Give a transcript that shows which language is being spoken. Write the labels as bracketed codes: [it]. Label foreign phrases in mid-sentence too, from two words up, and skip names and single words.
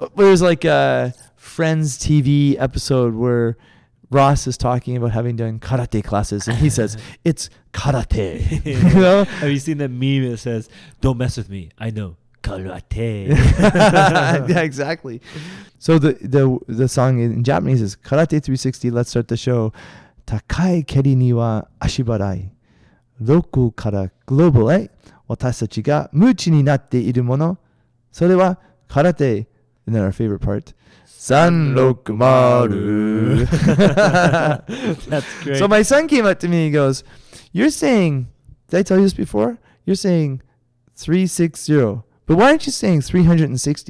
[en] There's like a Friends TV episode where Ross is talking about having done karate classes, and he says, it's karate. You know? Have you seen that meme that says, don't mess with me, I know karate? Yeah, exactly. So the song in Japanese is Karate 360, let's start the show. [ja] 高い 蹴りには 足払い. Roku kara global e. 私たちが 夢中に なっている もの. それは 空手. [en] And then our favorite part. [ja] Sanrokumaru. [en] That's great. So my son came up to me and goes, you're saying, did I tell you this before? You're saying 360. But why aren't you saying 360?